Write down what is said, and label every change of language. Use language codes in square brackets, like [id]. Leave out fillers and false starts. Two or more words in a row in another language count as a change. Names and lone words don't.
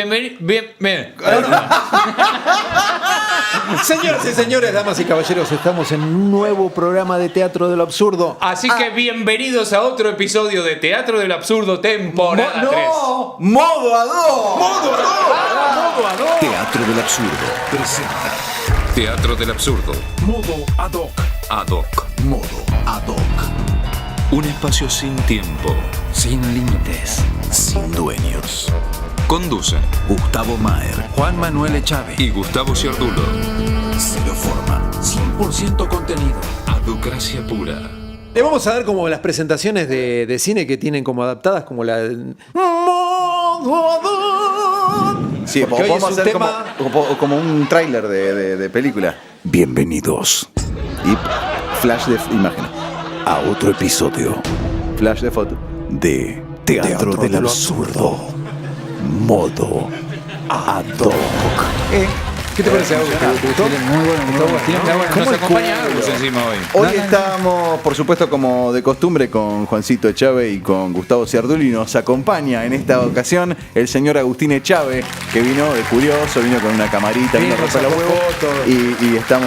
[es] Señoras y señores, damas y caballeros, estamos en un nuevo programa de Teatro del Absurdo. Así que bienvenidos a otro episodio de Teatro del Absurdo temporada 3. ¡No! ¡Modo a dos! ¡Modo a dos! Teatro del Absurdo presenta Teatro del Absurdo. Modo ad hoc. Ad hoc. Modo ad hoc. Un espacio sin tiempo, Sin límites. sin dueños. Conducen Gustavo Maher Juan Manuel Echave. y Gustavo Ciardulo. Cero forma. 100% contenido. Aducracia pura. Le vamos a dar como las presentaciones de cine que tienen como adaptadas, como la del Modo ad hoc. Sí, Porque hoy vamos a es un hacer tema... como un tráiler de película. Bienvenidos Y flash de imagen. a otro episodio Flash de foto. de Teatro del Absurdo. Modo ad hoc. ¿Qué te parece, Agus? ¿Te gustó? Muy bueno, muy bueno. Nos acompaña Agus encima hoy. Hoy estamos, por supuesto, como de costumbre, con Juancito Echave y con Gustavo Ciardulo, y nos acompaña en esta ocasión el señor Agustín Echave, que vino de curioso, vino con una camarita, vino a romper los huevos, y estamos...